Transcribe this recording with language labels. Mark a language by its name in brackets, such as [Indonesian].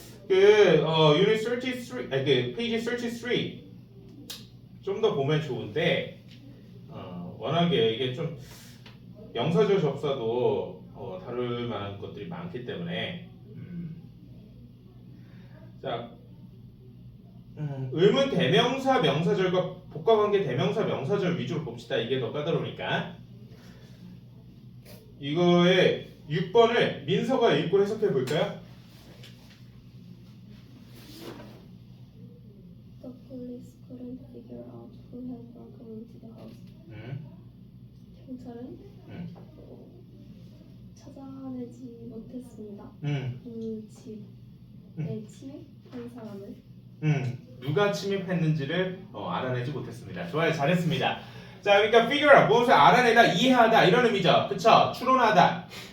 [Korean] 유닛 33, 페이지 33 좀 더 보면 좋은데 워낙에 이게 좀 명사절 접사도 다룰 만한 것들이 많기 때문에 자 의문 대명사 명사절과 복과관계 대명사 명사절 위주로 봅시다. 이게 더 까다로우니까 이거의 6번을 민서가 읽고 해석해 볼까요? [English] The police couldn't figure out who had broken into the house. [Korean] 경찰은 찾아내지 못했습니다. 그 집에 침입한 사람을 누가 침입했는지를 알아내지 못했습니다. 좋아요, 잘했습니다. 자, 그러니까 figure out 무엇을 알아내다, 이해하다 이런 의미죠. 그쵸? 추론하다.